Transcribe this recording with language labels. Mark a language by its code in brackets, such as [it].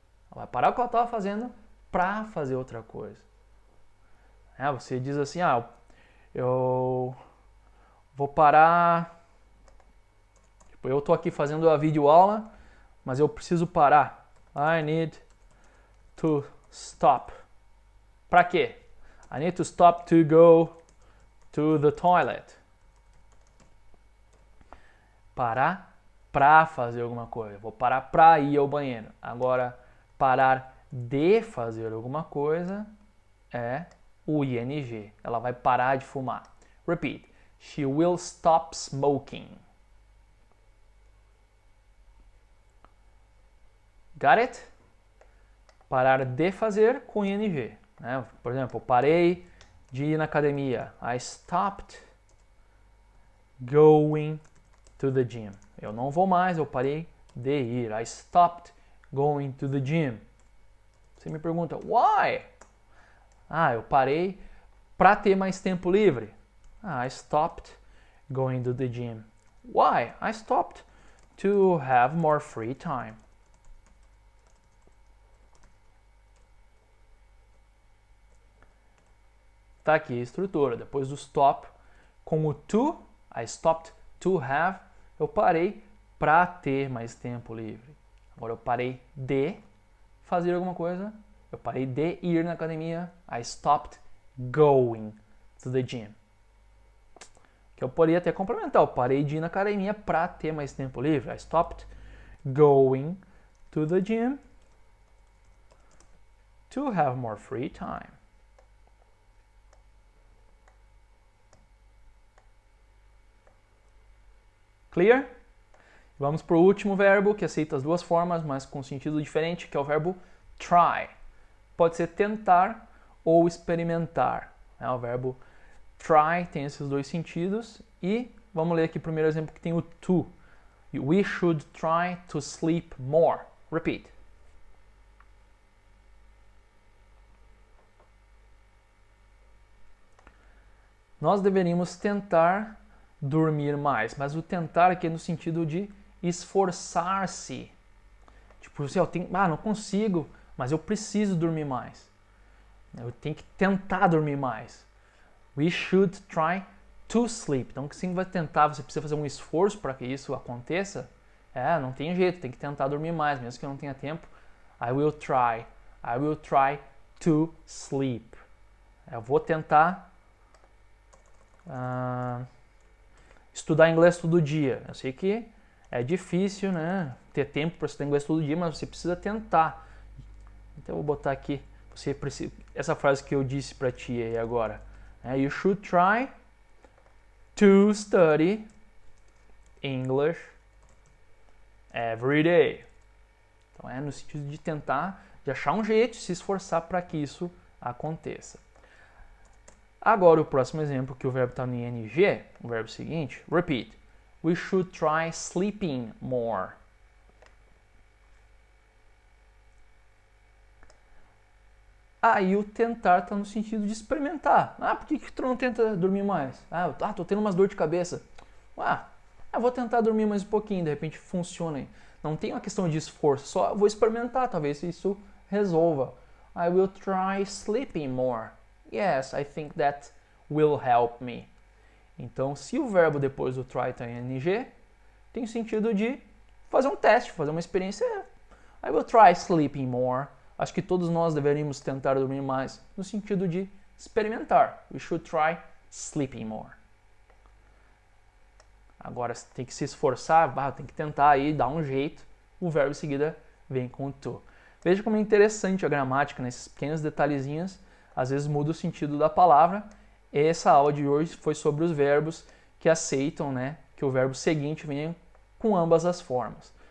[pt] Ela vai parar o que ela estava fazendo para fazer outra coisa. Você diz assim, eu vou parar, eu tô aqui fazendo a videoaula, mas eu preciso parar. [en] I need to stop. [pt] Para quê? [en] I need to stop to go to the toilet. [pt] Parar para fazer alguma coisa. Vou parar para ir ao banheiro. Agora, parar de fazer alguma coisa é o ing. Ela vai parar de fumar. [en] Repeat. She will stop smoking. Got it? [pt] Parar de fazer com ing. Por exemplo, parei de ir na academia. [en] I stopped going to the gym. [pt] Eu não vou mais, eu parei de ir. [en] I stopped going to the gym. [pt] Você me pergunta, [en] why? [pt] Eu parei para ter mais tempo livre. [en] I stopped going to the gym. Why? I stopped to have more free time. [pt] Tá aqui a estrutura. Depois do stop, com o to, [en] I stopped to have, [pt] eu parei para ter mais tempo livre. Agora eu parei de fazer alguma coisa, eu parei de ir na academia, [en] I stopped going to the gym. [pt] Que eu poderia até complementar, eu parei de ir na academia para ter mais tempo livre. [en] I stopped going to the gym to have more free time. Clear? [pt] Vamos para o último verbo, que aceita as duas formas, mas com sentido diferente, que é o verbo try. Pode ser tentar ou experimentar. O verbo try tem esses dois sentidos. E vamos ler aqui o primeiro exemplo que tem o to. [en] We should try to sleep more. Repeat. [pt] Nós deveríamos tentar dormir mais, mas o tentar aqui é no sentido de esforçar-se. Tipo, não consigo, mas eu preciso dormir mais. Eu tenho que tentar dormir mais. [en] We should try to sleep. [pt] Então, que sim vai tentar, você precisa fazer um esforço para que isso aconteça. Não tem jeito, tem que tentar dormir mais, mesmo que eu não tenha tempo. [en] I will try to sleep. [pt] Eu vou tentar estudar inglês todo dia. Eu sei que É difícil, né? Ter tempo para estudar inglês todo dia, mas você precisa tentar. Então eu vou botar aqui, você precisa, essa frase que eu disse para ti aí agora. [en] You should try to study English every day. [pt] Então é no sentido de tentar, de achar um jeito, se esforçar para que isso aconteça. Agora o próximo exemplo, que o verbo está no ing, o verbo seguinte, [en] repeat. We should try sleeping more. [pt] Aí o tentar está no sentido de experimentar. Por que tu não tenta dormir mais? Tô tendo umas dor de cabeça. Eu vou tentar dormir mais um pouquinho, de repente funciona. Não tem uma questão de esforço, só vou experimentar, talvez isso resolva. [en] I will try sleeping more. Yes, I think that will help me. [pt] Então, se o verbo depois do try está em ing, tem o sentido de fazer um teste, fazer uma experiência. [en] I will try sleeping more. [pt] Acho que todos nós deveríamos tentar dormir mais, no sentido de experimentar. [en] We should try sleeping more. [pt] Agora, tem que se esforçar, tem que tentar aí, dar um jeito. O verbo em seguida vem com o to. Veja como é interessante a gramática, nesses pequenos detalhezinhos, às vezes muda o sentido da palavra. Essa aula de hoje foi sobre os verbos que aceitam, né, que o verbo seguinte venha com ambas as formas.